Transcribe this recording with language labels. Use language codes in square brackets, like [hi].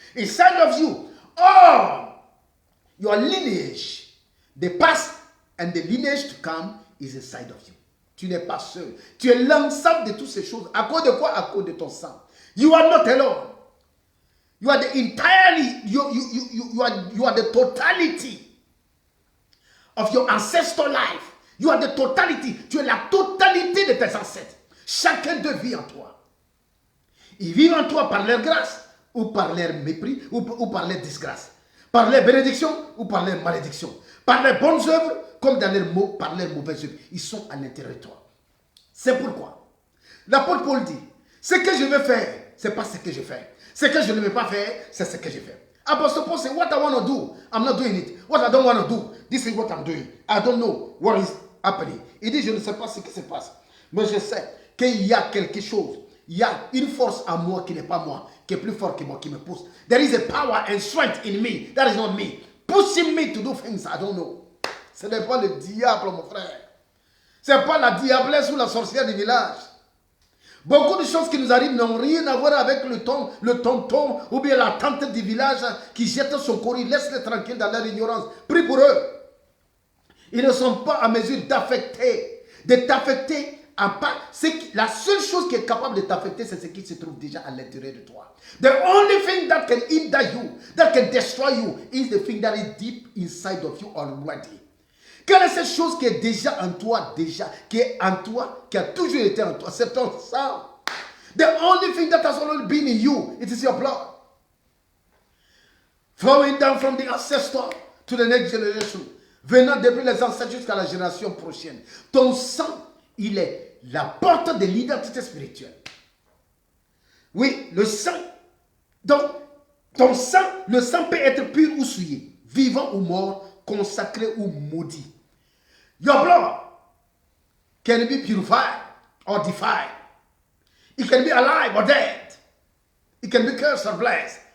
[en] Inside of you, all your lineage, the past and the lineage to come is inside of you. [fr] Tu n'es pas seul. Tu es l'ensemble de toutes ces choses. À cause de quoi? À cause de ton sang. [en] You are not alone. You are the entirely, you are the totality of your ancestral life. You are the totality. [fr] Tu es la totalité de tes ancêtres. Chacun d'eux vit en toi. Ils vivent en toi par leur grâce, ou par leur mépris, ou par leur disgrâce. Par leur bénédiction ou par leur malédiction. Par leurs bonnes œuvres, comme dans leurs mots, par leurs mauvaises œuvres. Ils sont à l'intérieur de toi. C'est pourquoi l'apôtre Paul dit, ce que je veux faire, ce n'est pas ce que je fais. Ce que je ne veux pas faire, c'est ce que je fais. [en] Apostle Paul said, what I want to do, I'm not doing it. What I don't want to do, this is what I'm doing. I don't know what is happening. [fr] Il dit, je ne sais pas ce qui se passe. Mais je sais qu'il y a quelque chose. Il y a une force en moi qui n'est pas moi, qui est plus fort que moi, qui me pousse. [en] There is a power and strength in me. That is not me. Pushing me to do things I don't know. [fr] Ce n'est pas le diable, mon frère. Ce n'est pas la diablesse ou la sorcière du village. Beaucoup de choses qui nous arrivent n'ont rien à voir avec le tonton ou bien la tante du village qui jette son courrier. Laisse-les tranquilles dans leur ignorance. Prie pour eux. Ils ne sont pas à mesure d'affecter. De t'affecter à part. La seule chose qui est capable de t'affecter, c'est ce qui se trouve déjà à l'intérieur de toi. [en] The only thing that can hinder you, that can destroy you, is the thing that is deep inside of you already. [fr] Quelle est cette chose qui est déjà en toi, qui est en toi, qui a toujours été en toi? C'est ton sang. [en] The only thing that has always been in you, it is your blood. Flowing down from the ancestor to the next generation. [fr] Venant depuis les ancêtres jusqu'à la génération prochaine. Ton sang, il est la porte de l'identité spirituelle. Oui, le sang. Donc, ton sang, le sang peut être pur ou souillé, vivant ou mort, consacré ou maudit. [en] Your blood can be purified or defiled. It can be alive or dead. It can be cursed or blessed.